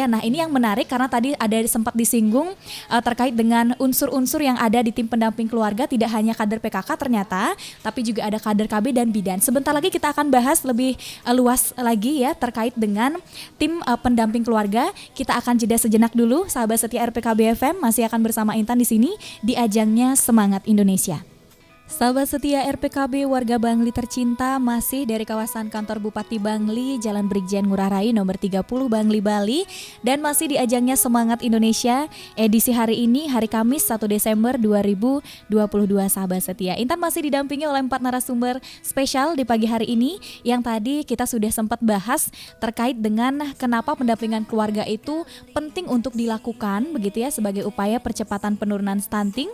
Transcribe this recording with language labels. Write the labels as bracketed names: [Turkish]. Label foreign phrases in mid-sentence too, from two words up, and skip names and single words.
[Indonesian] Nah, ini yang menarik karena tadi ada sempat disinggung terkait dengan unsur-unsur yang ada di tim pendamping keluarga, tidak hanya kader PKK ternyata, tapi juga ada kader KB dan bidan. Sebentar lagi kita akan bahas lebih luas lagi ya terkait dengan tim pendamping keluarga. Kita akan jeda sejenak dulu, sahabat setia RPKB FM masih akan bersama Intan di sini di ajangnya Semangat Indonesia. Sahabat setia RPKB warga Bangli tercinta, masih dari kawasan kantor Bupati Bangli, Jalan Brigjen Ngurah Rai nomor 30 Bangli, Bali, dan masih di ajangnya Semangat Indonesia edisi hari ini, hari Kamis 1 Desember 2022 sahabat setia. Intan masih didampingi oleh 4 narasumber spesial di pagi hari ini yang tadi kita sudah sempat bahas terkait dengan kenapa pendampingan keluarga itu penting untuk dilakukan begitu ya sebagai upaya percepatan penurunan stunting.